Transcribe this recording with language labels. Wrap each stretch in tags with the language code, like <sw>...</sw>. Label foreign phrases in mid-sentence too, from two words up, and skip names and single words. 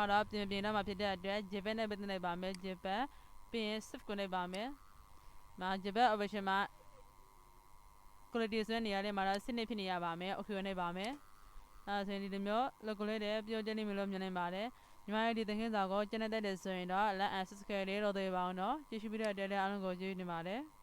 <my>ကတော့ပြင်တော့မှဖြစ်တဲ့အတွက် JPEG နဲ့ပဲတင်လိုက်ပါမယ် JPEG ပြီးရင် save ကိုနှိပ်ပါမယ်မှာ JPEG option မှာ quality ဆိုတဲ့နေရာလေးမှာတော့စစ်နေဖြစ်နေရပါမယ် okay ကိုနှိပ်ပါမယ်အဲဆိုရင်ဒီလိုမျိုး logo လေးတွေပြောကြနေမျိုးလို့မြင်နိုင်ပါတယ်ညီမရဲ့ဒီသင်ခန်းစာကိုကျန်တဲ့ဆိုရင်တော့</my> <en>like and subscribe</en> <my>လေးလုပ်သေးပါအောင်နော်ကြည့်ရှုပြီးတဲ့အတွက်လည်းအားလုံးကိုကျေးဇူးတင်ပါတယ်</my>